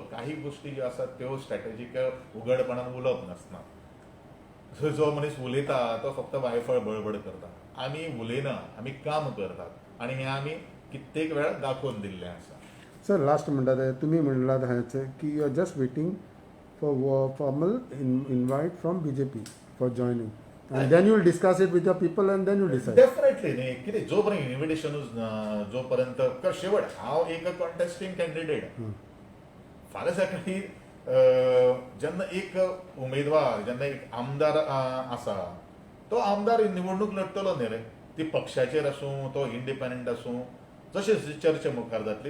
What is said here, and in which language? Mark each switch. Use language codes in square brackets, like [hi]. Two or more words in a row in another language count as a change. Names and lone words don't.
[kok] काही गोश्टी ज्यो आसात त्यो स्ट्रॅटेजीक उघडपणान उलोवप नासना. जो मनीस उलयता तो फक्त वायफळ बळबड करता. आमी उलयना, आमी काम करतात, आनी हें आमी कित्येक वेळा दाखोवन दिल्लें आसा. सर, लास्ट म्हणटा ते तुमी म्हणलात हाचे की [en] you are just waiting for formal invite from BJP for joining, and then you will discuss it with your people and then you decide. [kok] डेफिनेटली न्ही, कितें जो पर्यंत इन्व्हिटेशनूच ना, जो पर्यंत शेवट हांव एक [en] contesting candidate. [kok] फाल्यां सकाळी जेन्ना एक उमेदवार, जेन्ना एक आमदार आसा, तो आमदार निवडणूक लढतलो न्ही रे. ती पक्षाचेर आसूं, तो इंडिपेंडंट आसूं, जशें चर्चा मुखार जातली.